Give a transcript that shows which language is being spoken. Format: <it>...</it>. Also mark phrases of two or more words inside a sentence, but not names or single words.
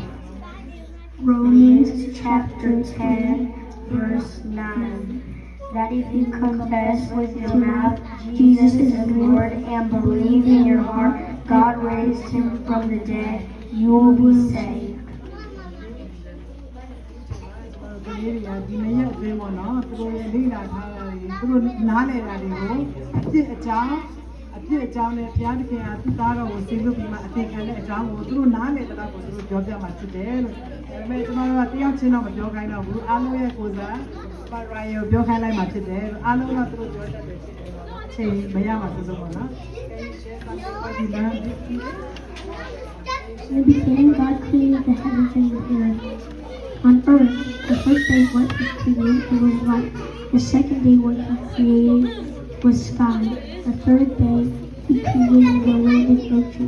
<en>Romans chapter 10 verse 9. That if you confess with your mouth Jesus is Lord and believe in your heart God raised Him from the dead, you will be saved.</en> <my>ဒီနေ့ဒီနေ့ရဲ့အတွင်းပေါ့နော်သူတို့ရဲ့လေ့လာထားတာတွေသူတို့နားလည်တာတွေကိုအပြစ်အကြောင်းနဲ့ဘုရားသခင်ကသူ့သားတော်ကိုဆေးလွတ်ပြီးမှအသေးခံတဲ့အကြောင်းကိုသူတို့နားလည်တဲ့လောက်ကိုသူတို့ပြောပြမှာဖြစ်တယ်လို့ဒါပေမဲ့ကျွန်တော်တို့ကတယောက်ချင်းတော့မပြောခိုင်းတော့ဘူးအားလုံးရဲ့ကိုယ်စားပါရိုင်ကိုပြောခိုင်းလိုက်မှဖြစ်တယ်လို့အားလုံးကသူတို့ပြောတတ်တယ်ဖြစ်တယ်ပေါ့နော်အချိန်မရမှာစိုးစိုးပေါ့နော်</my> <en>In the beginning, God created the heavens and the earth. On earth, the first day what He created was light. The second day what He created was sky. The third day He created the land and ocean.</en>